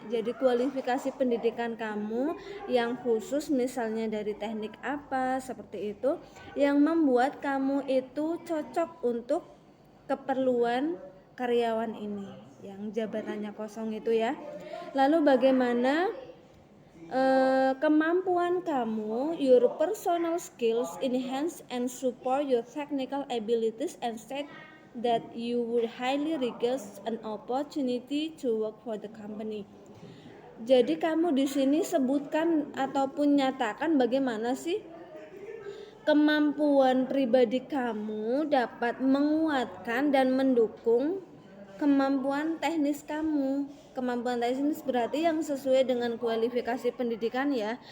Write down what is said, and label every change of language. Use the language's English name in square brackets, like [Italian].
[Indonesian] Jadi kualifikasi pendidikan kamu yang khusus, misalnya dari teknik apa, seperti itu, yang membuat kamu itu cocok untuk keperluan karyawan ini yang jabatannya kosong itu ya. Lalu bagaimana kemampuan kamu, [English] your personal skills enhance and support your technical abilities, and state that you would highly regard an opportunity to work for the company. [Indonesian] Jadi kamu di sini sebutkan ataupun nyatakan bagaimana sih kemampuan pribadi kamu dapat menguatkan dan mendukung kemampuan teknis kamu. Kemampuan teknis berarti yang sesuai dengan kualifikasi pendidikan ya.